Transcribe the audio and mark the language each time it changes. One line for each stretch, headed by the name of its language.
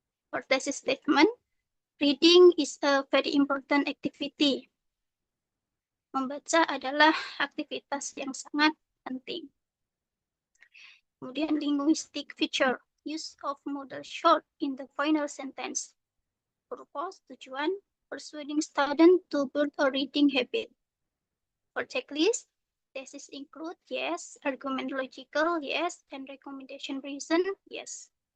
English: For thesis statement, reading is a very important activity.
Indonesian: Membaca adalah aktivitas yang sangat penting.
English: Kemudian linguistic feature. Use of modal short in the final sentence. Purpose, tujuan, persuading student to build a reading habit. For checklist, thesis include yes, argument logical yes, and recommendation reason yes.